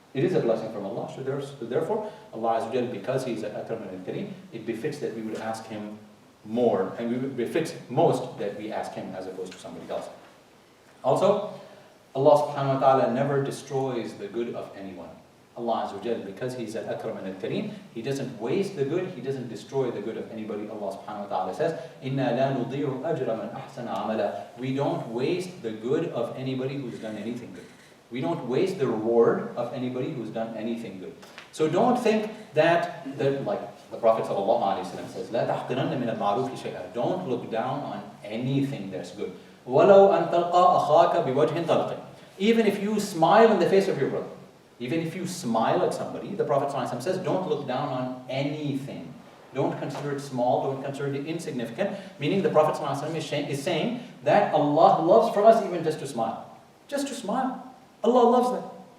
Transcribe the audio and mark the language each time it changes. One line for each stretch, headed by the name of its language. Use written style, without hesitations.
English: It is a blessing from Allah, so therefore, Allah Azza wa Jalla, because He is Al-Akram and Al-Kareem, it befits that we would ask Him more, and it befits most that we ask Him as opposed to somebody else. Also, Allah subhanahu wa ta'ala never destroys the good of anyone. Allah Azza wa Jalla, because He's Al-Akram and Al-Kareem, He doesn't waste the good, He doesn't destroy the good of anybody. Allah subhanahu wa ta'ala says,
Arabic: إِنَّا لَا نُضِيعُ أَجْرَ مَنْ أَحْسَنَ عَمَلًا.
English: We don't waste the good of anybody who's done anything good. We don't waste the reward of anybody who's done anything good. So don't think that, like the Prophet ﷺ says,
Arabic: لَا تَحْقِرَنَّ مِنَ الْمَعْرُوفِ شَيْئًا.
English: Don't look down on anything that's good.
Arabic: وَلَوْ أَن تَلْقَى أَخَاكَ بِوَجْهٍ طَلْقٍ.
English: Even if you smile in the face of your brother, even if you smile at somebody, the Prophet ﷺ says, don't look down on anything. Don't consider it small, don't consider it insignificant. Meaning the Prophet ﷺ is saying that Allah loves for us even just to smile. Just to smile. Allah loves that.